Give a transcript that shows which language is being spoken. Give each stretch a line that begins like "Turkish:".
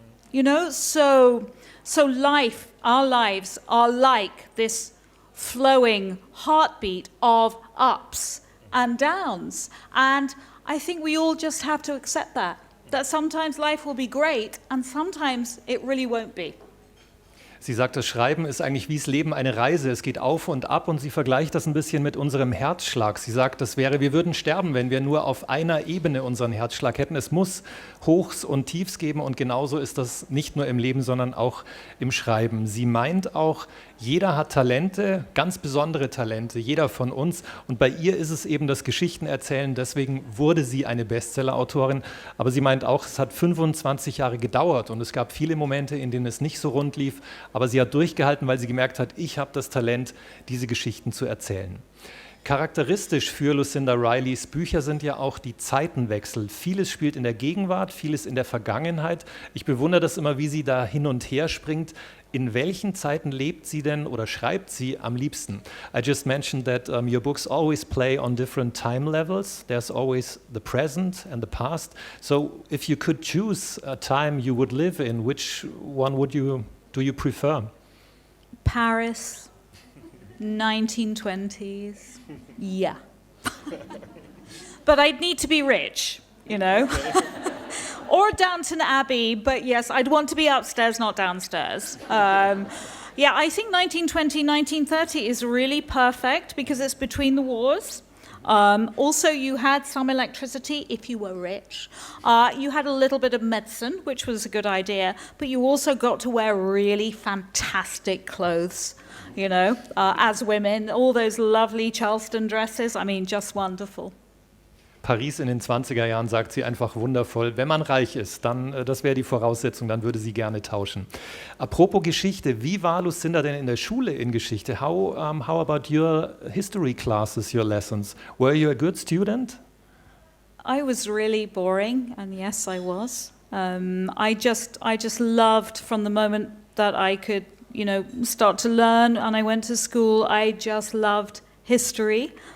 English: You know, so life, our lives are like this flowing heartbeat of ups and downs. And I think we all just have to accept that sometimes life will be great and sometimes it really won't be.
German: Sie sagt, das Schreiben ist eigentlich wie das Leben eine Reise. Es geht auf und ab und sie vergleicht das ein bisschen mit unserem Herzschlag. Sie sagt, wir würden sterben, wenn wir nur auf einer Ebene unseren Herzschlag hätten. Es muss Hochs und Tiefs geben und genauso ist das nicht nur im Leben, sondern auch im Schreiben. Sie meint auch, jeder hat Talente, ganz besondere Talente, jeder von uns. Und bei ihr ist es eben das Geschichtenerzählen, deswegen wurde sie eine Bestseller-Autorin. Aber sie meint auch, es hat 25 Jahre gedauert und es gab viele Momente, in denen es nicht so rund lief. Aber sie hat durchgehalten, weil sie gemerkt hat, ich habe das Talent, diese Geschichten zu erzählen. Charakteristisch für Lucinda Rileys Bücher sind ja auch die Zeitenwechsel. Vieles spielt in der Gegenwart, vieles in der Vergangenheit. Ich bewundere das immer, wie sie da hin und her springt. In welchen Zeiten lebt sie denn oder schreibt sie am liebsten?
English: I just mentioned that your books always play on different time levels. There's always the present and the past. So if you could choose a time you would live in, which one do you prefer? Paris, 1920s, yeah. But I'd need to be rich, you know. or Downton Abbey, but yes, I'd want to be upstairs, not downstairs. Yeah, I think 1920, 1930 is really perfect because it's between the wars. Also, you had some electricity if you were rich. You had a little bit of medicine, which was a good idea, but you also got to wear really fantastic clothes, you know, as women. All those lovely Charleston dresses, I mean, just wonderful.
German: Paris in den 20er Jahren, sagt sie, einfach wundervoll. Wenn man reich ist, dann, das wäre die Voraussetzung, dann würde sie gerne tauschen. Apropos Geschichte, wie war Lucinda denn in der Schule in Geschichte?
English: How about your history classes, your lessons? Were you a good student? I was really boring, and yes, I was. I just loved from the moment that I could, you know, start to learn, and I went to school, I just loved history.